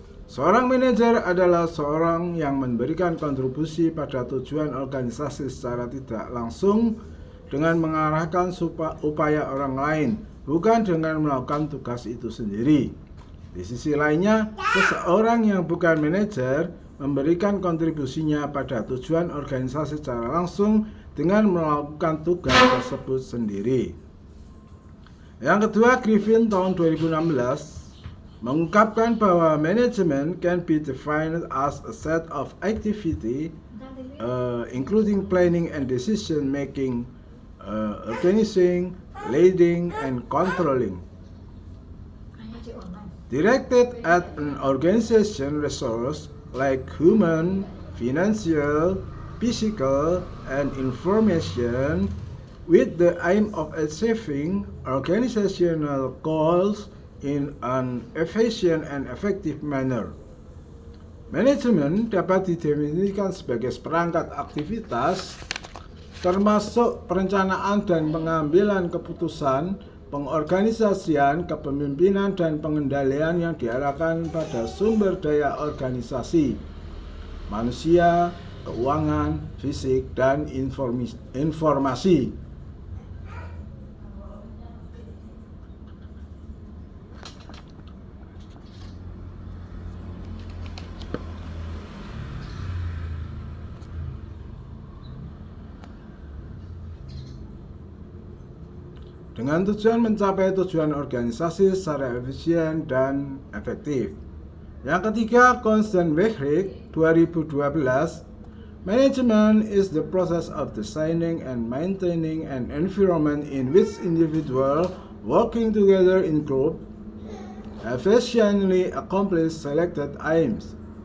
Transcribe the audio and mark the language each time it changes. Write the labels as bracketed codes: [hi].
[id] Seorang manajer adalah seorang yang memberikan kontribusi pada tujuan organisasi secara tidak langsung dengan mengarahkan upaya orang lain, bukan dengan melakukan tugas itu sendiri. Di sisi lainnya, seseorang yang bukan manajer memberikan kontribusinya pada tujuan organisasi secara langsung dengan melakukan tugas tersebut sendiri. Yang kedua, Griffin tahun 2016 mengungkapkan bahwa manajemen [en] can be defined as a set of activity including planning and decision making, organizing, leading, and controlling, directed at an organization resource like human, financial, physical, and information with the aim of achieving organizational goals in an efficient and effective manner. [id] Manajemen dapat didefinisikan sebagai seperangkat aktivitas termasuk perencanaan dan pengambilan keputusan, pengorganisasian, kepemimpinan, dan pengendalian yang diarahkan pada sumber daya organisasi, manusia, keuangan, fisik, dan informasi. Dengan tujuan mencapai tujuan organisasi secara efisien dan efektif. Yang ketiga, [en] Constant Wehrich 2012, Management is the process of designing and maintaining an environment in which individuals working together in group efficiently accomplish selected aims.